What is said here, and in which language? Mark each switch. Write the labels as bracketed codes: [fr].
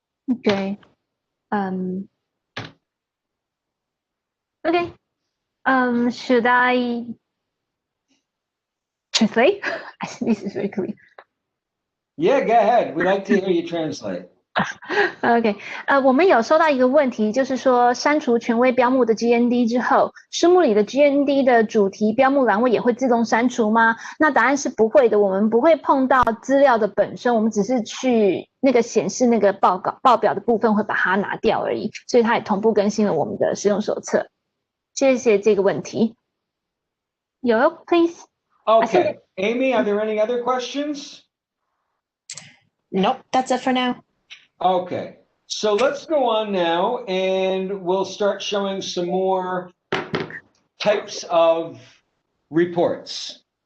[en] Okay. Okay. Should I translate? I think this is very clear. Yeah, go ahead. We'd like to hear you translate. [zh] OK， 我们有收到一个问题，就是说删除权威标目的 GND 之后，书目里的 GND 的主题标目栏位也会自动删除吗？那答案是不会的，我们不会碰到资料的本身，我们只是去那个显示那个报表的部分会把它拿掉而已，所以它也同步更新了我们的使用手册。谢谢这个问题。 [en] Yoel, please. Okay. Amy, are there any other questions? Nope, that's it for now. Okay, so let's go on now and we'll start showing some more types of reports.